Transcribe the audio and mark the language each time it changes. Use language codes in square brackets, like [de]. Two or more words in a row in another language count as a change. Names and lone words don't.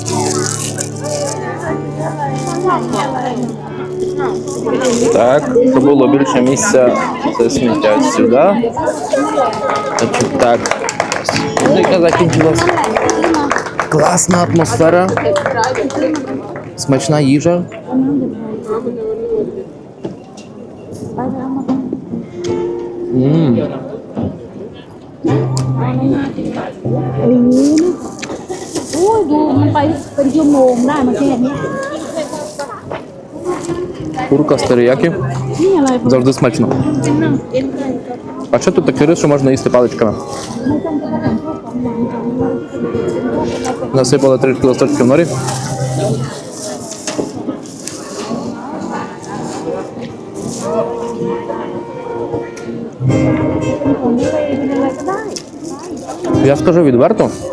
[uk] Так, щоб було більше місця, це сміття сюди. Значить, так. Музика закінчилась. Класна атмосфера. Смачна їжа. [th] โอ้ยดูมันไปเป็นชั่วโมงได้มาแค่นี้ [uk] Курка з теріякі. [th] นี่อะไร [uk] Завжди смачно. А що тут такий рис, що можна їсти паличками? Насипали трішки листочків норі. Я скажу відверто.